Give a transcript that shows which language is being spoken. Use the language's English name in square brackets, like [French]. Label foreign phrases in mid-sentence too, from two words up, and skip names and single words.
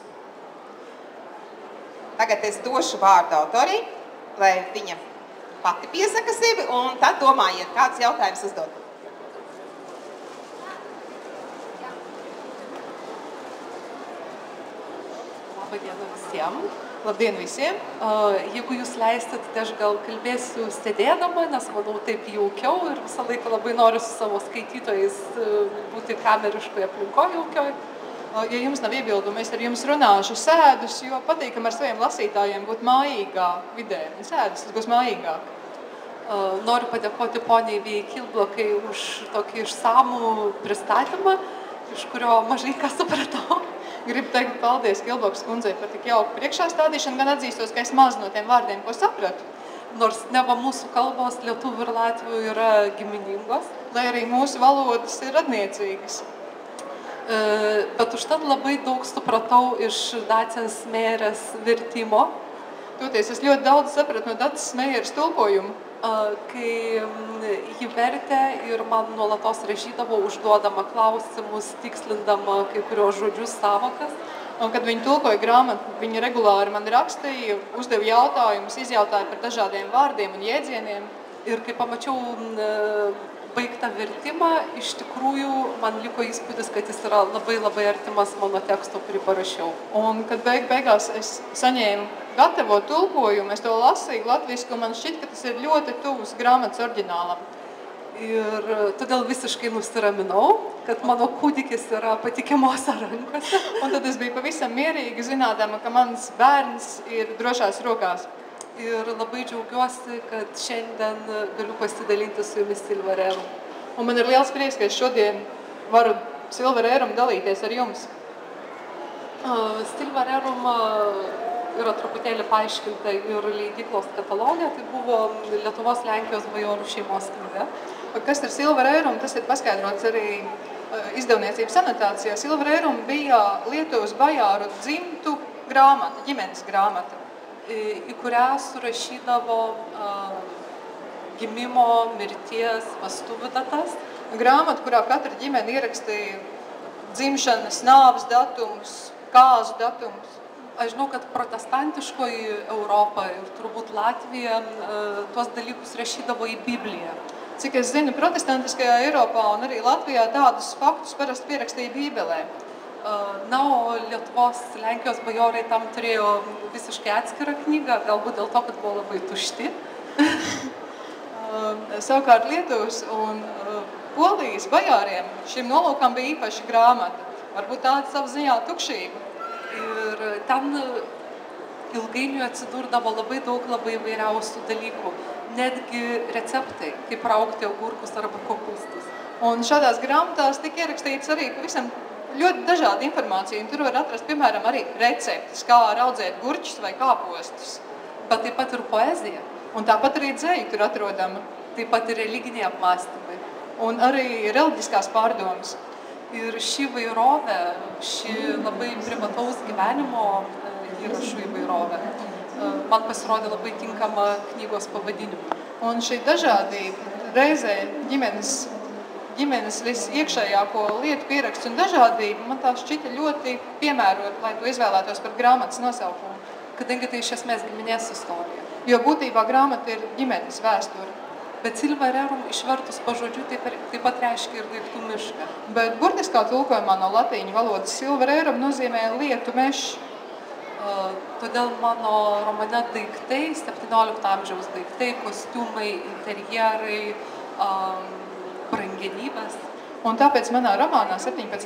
[Latvian] Tagad es došu vārdu autorei, lai viņa pati piesaka sevi, un tad domājiet, kāds jautājums uzdot. Labdien visiem! [Lithuanian] Jeigu jūs leistat, tai aš gal kalbėsiu sėdėdama, nes manau taip jaukiau ir visą laiką labai noriu su savo skaitytojais būti kameriškoje aplinkoje jaukioj. [Latvian] Ja jums nav iebildumu, es ar jums runāšu sēdus, jo patīkam ar saviem lasītājiem būt mājīgā vidē. Sēdus tas būs mājīgāk. [Lithuanian] Noriu padėkoti poniai Vijai Kilblokai už tokį išsamų pristatymą, iš kurio mažai ką supratau. [Latvian] Gribu teikt paldies Kilblokas kundzei par tik jauku priekšstāstīšanu, gan atzīstos, ka es maz no tiem vārdiem, ko sapratu. [Lithuanian] Nors neva mūsų kalbos lietuvių ir latvių yra giminingos, [Latvian] lai arī mūsu valodas ir radniecīgas. [Lithuanian] Bet užtat labai daug supratau iš Dacės Meierės vertimo. [Latvian] Toties, es ļoti daudz sapratu no Dacės Meieres tulkojumu. [Lithuanian] Kai ji vertė ir man nuolatos rašydavo, užduodama klausimus, tikslindama kai kurios žodžius, savokas. [Latvian] Un kad viņa tulkoja grāmatu, viņa regulāri man rakstīja, uzdeva jautājumus, izjautāja par dažādiem vārdiem un jēdzieniem. [Lithuanian] Ir kai pamačiau baigtą vertimą, iš tikrųjų man liko įspūdis, kad jis yra labai, labai artimas mano teksto, kurį parašiau. [Latvian] Un kad beigās es saņēmu gatavo tulkojumu, es to lasīju latvisku, un man šķiet, ka tas ir ļoti tuvs grāmatas oriģinālam. [Lithuanian] Ir todėl visiškai nusiraminau, kad mano kūdikis yra patikimose rankose. [Latvian] Un tad es biju pavisam mierīgi, zinādama, ka mans bērns ir drošās rokās. [Lithuanian] Ir labai džiaugiuosi, kad šiandien galiu pasidalinti su jumis Silva Rerum. [Latvian] Un man ir liels prieks, ka es šodien varu Silva Rerum dalīties ar jums. [Lithuanian] Silva Rerum yra truputėlį paaiškinta ir leidyklos katalogė, tai buvo Lietuvos Lenkijos bajorų šeimos knyga. [Latvian] Kas ir Silva Rerum? Tas ir paskaidrots arī izdevniecības anotācijā. Silva Rerum bija Lietuvas bajāru dzimtu grāmata, ģimenes grāmata, [Lithuanian] į kurią surašydavo gimimo, mirties, vestuvių datas. [Latvian] Grāmata, kurā katra ģimene ierakstīja dzimšanas, nāves datums, kāzu datums. [Lithuanian] Aš žinau, kad protestantiškoji Europa ir turbūt Latvija tuos dalykus rašydavo į Bibliją. [Latvian] Cik es zinu, protestantiskajā Eiropā un arī Latvijā tādus faktus parasti pierakstīja Bībelē. [Lithuanian] Na, o Lietuvos, Lenkijos bajorai tam turėjo visiškai atskirą knygą, galbūt dėl to, kad buvo labai tušti. [Latvian] Savukārt Lietuvas un Polijas bajāriem šim nolūkam bija īpaša grāmata. Varbūt tāda sava ziņā tukšība. [Lithuanian] Ir ten ilgainiui atsidurdavo labai daug labai įvairiausių dalykų. Netgi receptai, kaip raugti agurkus arba kopūstus. [Latvian] Un šādās grāmatās tika ierakstīts arī pavisam ļoti dažāda informācija. Un tur var atrast, piemēram, arī receptes, kā raudzēt gurķus vai kāpostus. [Lithuanian] Bet taip pat ir poezija. [Latvian] Un tāpat arī dzeja tur atrodama. [Lithuanian] Taip pat ir religiniai apmąstymai. [Latvian] Un arī reliģiskās pārdomas. [Lithuanian] Ir ši įvairovė, ši labai privataus gyvenimo įrašų įvairovė, man pasirodė labai tinkama knygos pavadinimu. [Latvian] Un šī dažādība reizē ģimenes visiekšējāko lietu pieraksts un dažādība man tā šķita ļoti piemērota, lai to izvēlētos par grāmatas nosaukumu. [Lithuanian] Kadangi tai iš esmės giminės istorija. [Latvian] Jo būtībā grāmata ir ģimenes vēsture. [Lithuanian] Bet Silva Rerum išvertus pažodžiu taip pat reiškia ir daiktų mišką. [Latvian] Bet burtiskā tulkojumā no latīņu valodas Silva Rerum nozīmē lietu mežs. [Lithuanian] Todėl mano romane daiktai, 17 amžiaus daiktai, kostiumai, interjerai, brangenybės. [Latvian] Un tāpēc manā romānā 17.